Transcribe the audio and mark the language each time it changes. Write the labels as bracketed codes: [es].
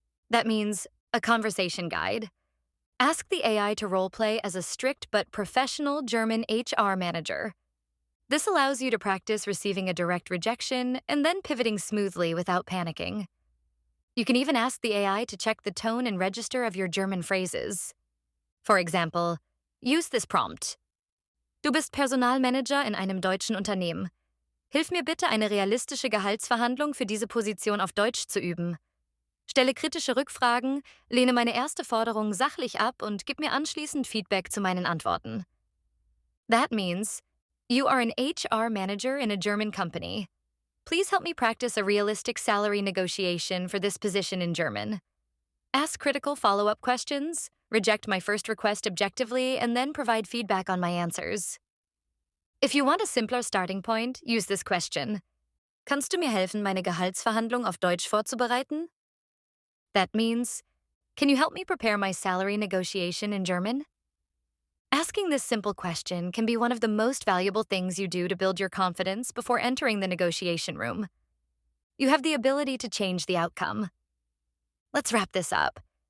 [en] That means a conversation guide. Ask the AI to roleplay as a strict but professional German HR manager. This allows you to practice receiving a direct rejection and then pivoting smoothly without panicking. You can even ask the AI to check the tone and register of your German phrases. For example, use this prompt. [de] Du bist Personalmanager in einem deutschen Unternehmen. Hilf mir bitte, eine realistische Gehaltsverhandlung für diese Position auf Deutsch zu üben. Stelle kritische Rückfragen, lehne meine erste Forderung sachlich ab und gib mir anschließend Feedback zu meinen Antworten. [en] That means, you are an HR manager in a German company. Please help me practice a realistic salary negotiation for this position in German. Ask critical follow-up questions, reject my first request objectively, and then provide feedback on my answers. If you want a simpler starting point, use this question. [de] Kannst du mir helfen, meine Gehaltsverhandlung auf Deutsch vorzubereiten? [en] That means, can you help me prepare my salary negotiation in German? Asking this simple question can be one of the most valuable things you do to build your confidence before entering the negotiation room. You have the ability to change the outcome. Let's wrap this up.